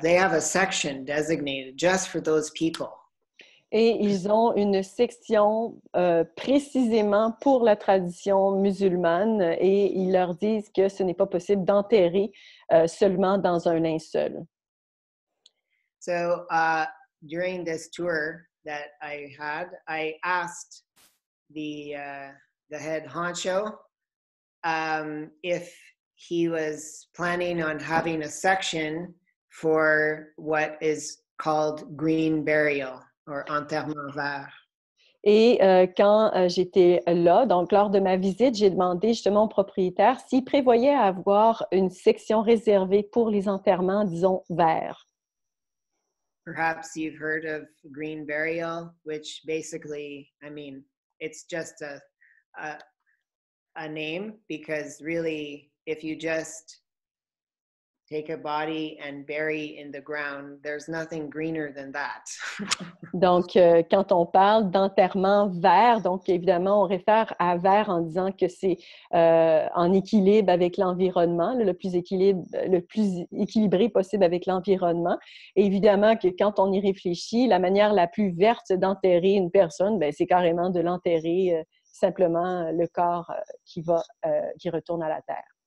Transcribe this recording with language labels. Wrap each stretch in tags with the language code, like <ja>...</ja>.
<en>They have a section designated just for those people.</en> <fr>Et ils ont une section précisément pour la tradition musulmane, et ils leur disent que ce n'est pas possible d'enterrer seulement dans un linceul.</fr> <en>So during this tour that I had, I asked the head honcho if he was planning on having a section for what is called green burial or</en> <fr>enterrement vert. Et quand j'étais là, donc lors de ma visite, j'ai demandé justement au propriétaire s'il prévoyait avoir une section réservée pour les enterrements, disons, verts.</fr> <en>Perhaps you've heard of green burial, which basically, I mean, it's just a name, because really, if you just take a body and bury in the ground, there's nothing greener than that.</en> <fr>Donc, quand on parle d'enterrement vert, donc évidemment, on réfère à vert en disant que c'est en équilibre avec l'environnement, le plus équilibré possible avec l'environnement. Et évidemment que quand on y réfléchit, la manière la plus verte d'enterrer une personne, ben, c'est carrément de l'enterrer simplement le corps qui retourne à la terre.</fr>